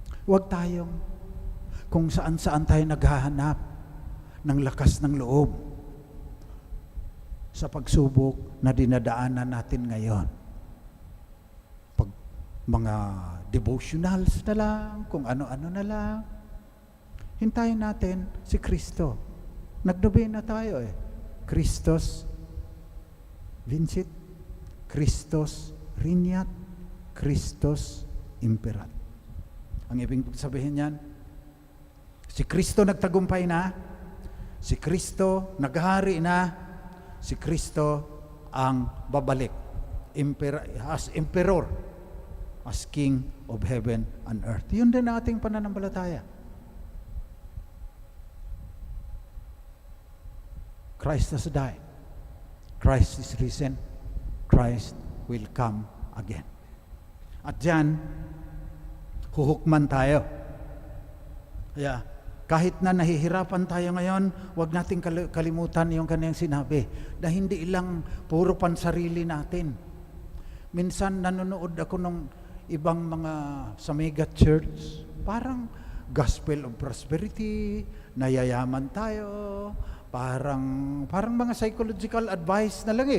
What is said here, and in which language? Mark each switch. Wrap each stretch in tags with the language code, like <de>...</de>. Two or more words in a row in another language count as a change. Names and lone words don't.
<tl>Huwag tayong kung saan-saan tayo naghahanap ng lakas ng loob sa pagsubok na dinadaanan natin ngayon. Pag mga devotionals na lang, kung ano-ano na lang, hintayin natin si Kristo. Nagdobe na tayo eh.</tl> <la>Christos vincit, Christos regnat, Christos imperat.</la> <tl>Ang ibig sabihin niyan, si Kristo nagtagumpay na, si Kristo naghari na, si Kristo ang babalik</tl> <en>as emperor, as king of heaven and earth.</en> <tl>Yun din ang ating pananampalataya.</tl> <en>Christ has died. Christ is risen. Christ will come again.</en> <tl>At diyan, huhukman tayo. Kaya, kahit na nahihirapan tayo ngayon, huwag nating kalimutan yung kanyang sinabi na hindi lang puro pansarili natin. Minsan nanonood ako ng ibang mga sa</tl> <en>mega church,</en> <tl>parang</tl> <en>gospel of prosperity,</en> <tl>nayayaman tayo, parang mga</tl> <en>psychological advice</en> <tl>na lang eh.</tl>